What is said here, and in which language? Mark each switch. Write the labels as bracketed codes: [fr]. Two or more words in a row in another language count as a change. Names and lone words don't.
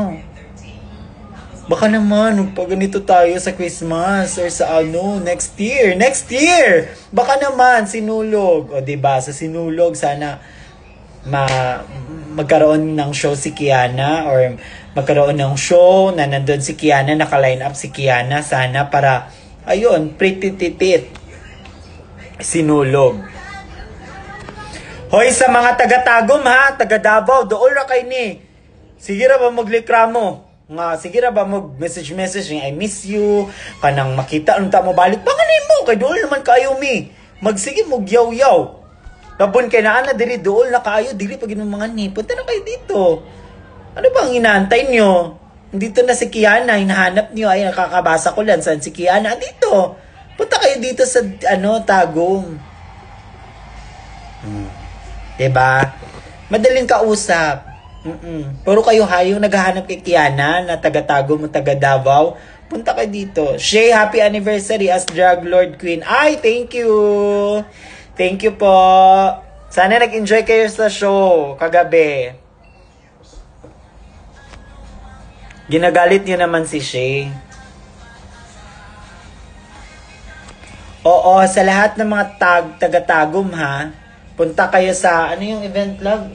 [tl] Baka naman, pag ganito tayo sa Christmas or sa [en] next year, [tl] baka naman, Sinulog. O diba, sa Sinulog, sana magkaroon ng show si Kiana or magkaroon ng show na nandun si Kiana, naka-line up si Kiana, sana para, ayun, [en] pretty titit. [tl] Sinulog. [ceb] Hoy, sa mga taga-Tagum ha, taga-Davao, dool ra kay ni. Sige ra ba maglikramo? Sige ra ba mag-message [en] I miss you, [ceb] kanang makita unta mo balik baka nimo kay dool naman kayo mi magsige mo yaw labon kay naa na diri dool na kaayo diri pag mga ni [tl] punta na kayo dito. Ano bang inaantay nyo? Dito na si Kiana, hinahanap nyo, ay nakakabasa ko lang saan si Kiana dito. Punta kayo dito sa Tagum. Diba? Madaling kausap. Pero kayo hayong naghahanap kay Kiana na taga-Tagum o taga-Davao, punta kayo dito. Shay, [en] happy anniversary as Drag Lord Queen. Ay, thank you! Thank you po. [tl] Sana nag-enjoy kayo sa show kagabi. Ginagalit niyo naman si Shay. Oo, sa lahat ng mga taga-tagum ha, punta kayo sa, ano yung [en] event love?